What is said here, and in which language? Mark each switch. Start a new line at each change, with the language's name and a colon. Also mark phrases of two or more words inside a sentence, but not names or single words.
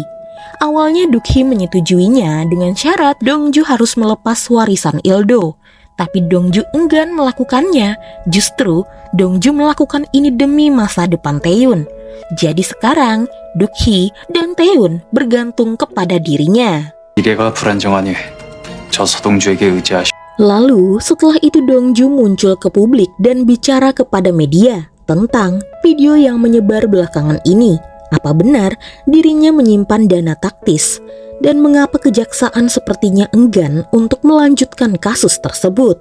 Indonesian: Awalnya Duk-hee menyetujuinya dengan syarat Dongju harus melepas warisan Ildo. Tapi Dongju enggan melakukannya. Justru, Dongju melakukan ini demi masa depan Taehyun. Jadi sekarang, Duk-hee dan Taehyun bergantung kepada dirinya.
Korean: 미래가 불안정하니 저 서동주에게 의지하시.
Indonesian: Lalu setelah itu Dongju muncul ke publik dan bicara kepada media tentang video yang menyebar belakangan ini. Apa benar dirinya menyimpan dana taktis? Dan mengapa kejaksaan sepertinya enggan untuk melanjutkan kasus tersebut?